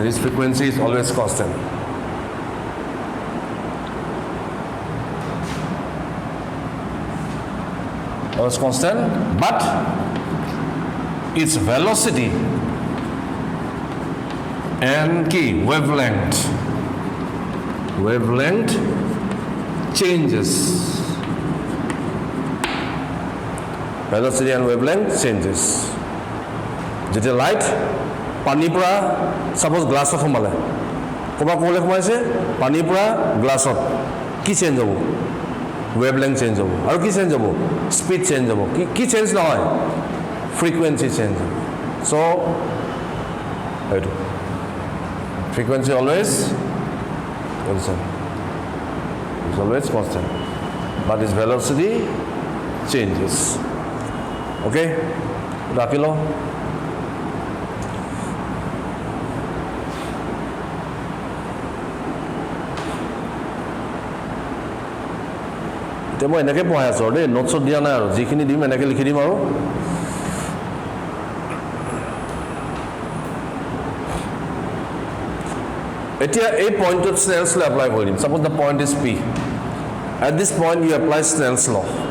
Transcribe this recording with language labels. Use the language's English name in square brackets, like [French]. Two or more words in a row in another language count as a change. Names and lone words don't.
[English] Its frequency is always constant. Always constant, but its velocity and key wavelength changes. Velocity and wavelength changes. [Assamese] যেতিয়া light পানীৰ পৰা suppose glassত সোমালে ক'বা ক'লে সোমাইছে পানীৰ পৰা glassত কি চেঞ্জ হ'ব [English] wavelength change [Assamese] হ'ব আৰু কি চেঞ্জ হ'ব [English] speed change [Assamese] হ'ব কি চেঞ্জ নহয় [English] frequency change [Assamese] হ'ব so এইটো [English] frequency always constant. It's always constant, but its velocity changes. Okay, Rakilo. [Assamese] এতিয়া মই এনেকৈ পঢ়াই আছোঁ দেই নোটছত দিয়া নাই আৰু যিখিনি দিম এনেকৈ লিখি দিম আৰু এতিয়া এই পইণ্টত স্নেলছ ল এপ্লাই কৰি দিম [English] suppose the point is P at this point you apply Snell's law